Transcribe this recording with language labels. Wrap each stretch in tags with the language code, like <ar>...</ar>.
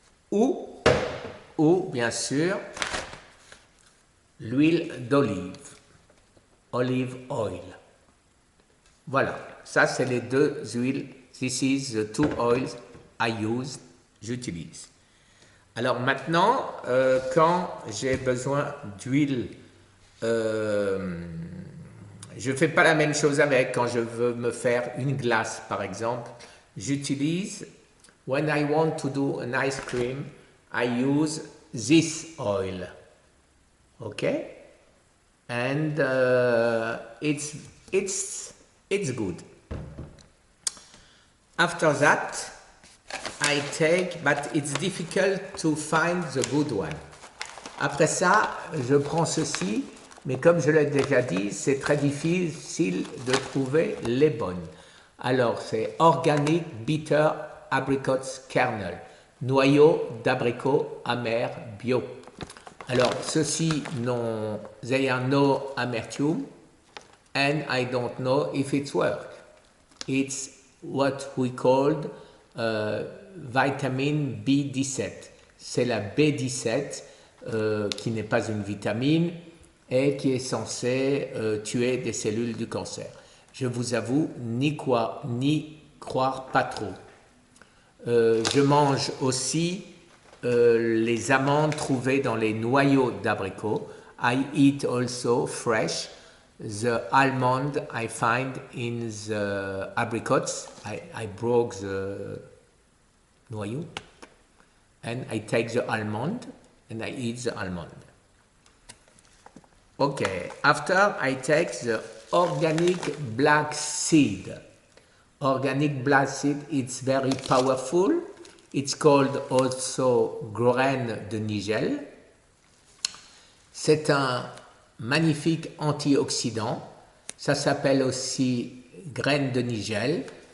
<fr>Ou bien sûr, l'huile d'olive,</fr> <en>olive oil.</en> <fr>Voilà, ça c'est les deux huiles.</fr> <en>This is the two oils I use, j'utilise.</en> <fr>Alors maintenant, quand j'ai besoin d'huile, je ne fais pas la même chose avec. Quand je veux me faire une glace par exemple, j'utilise,</fr> <en>when I want to do an ice cream, I use this oil. Okay, and it's good. After that, I take, but it's difficult to find the good one.</en> <fr>Après ça, je prends ceci, mais comme je l'ai déjà dit, c'est très difficile de trouver les bonnes. Alors, c'est Organic Bitter Apricots Kernel, noyau d'abricot amer bio. Alors, ceux-ci</fr> <en>they are no amertume, and I don't know if it's work. It's what we called vitamine B17.</en> <fr>C'est la B17 qui n'est pas une vitamine et qui est censée tuer des cellules du cancer. Je vous avoue, ni croire pas trop. Je mange aussi les amandes trouvées dans les noyaux d'abricot.</fr> <en>I eat also fresh the almond I find in the apricots. I broke the noyau and I take the almond and I eat the almond. Okay, after I take the organic black seed. Organic black seed, it's very powerful. It's called also graine de nigel.</en> <fr>C'est un magnifique antioxydant. Ça s'appelle aussi graine de nigel.</fr>